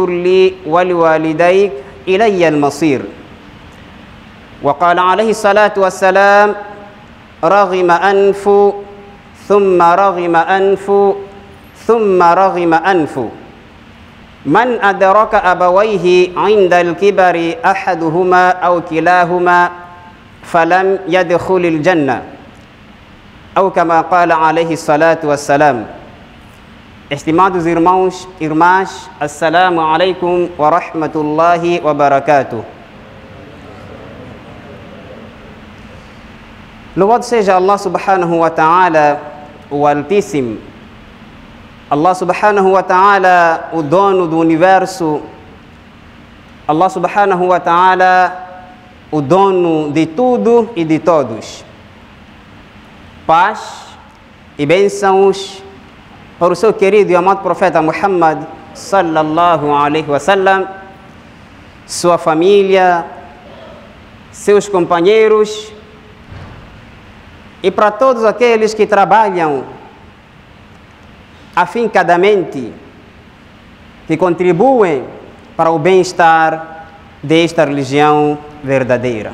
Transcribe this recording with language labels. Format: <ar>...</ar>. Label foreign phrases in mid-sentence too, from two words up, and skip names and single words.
<ar>لي ولوالديك إلي المصير وقال عليه الصلاة والسلام رغم أنف ثم رغم أنف ثم رغم أنف من أدرك أبويه عند الكبر أحدهما أو كلاهما فلم يدخل الجنة أو كما قال عليه الصلاة والسلام.</ar> <pt>Estimados irmãos e irmãs,</pt> <ar>السلام عليكم ورحمة الله وبركاته.</ar> <pt>Louvado seja</pt> <ar>الله سبحانه وتعالى,</ar> <pt>o Altíssimo.</pt> <ar>الله سبحانه وتعالى,</ar> <pt>o dono do universo.</pt> <ar>الله سبحانه وتعالى,</ar> <pt>o dono de tudo e de todos. Paz e bênçãos para o seu querido e amado profeta Muhammad</pt> <ar>صلى الله عليه وسلم,</ar> <pt>sua família, seus companheiros e para todos aqueles que trabalham afincadamente, que contribuem para o bem-estar desta religião verdadeira.</pt>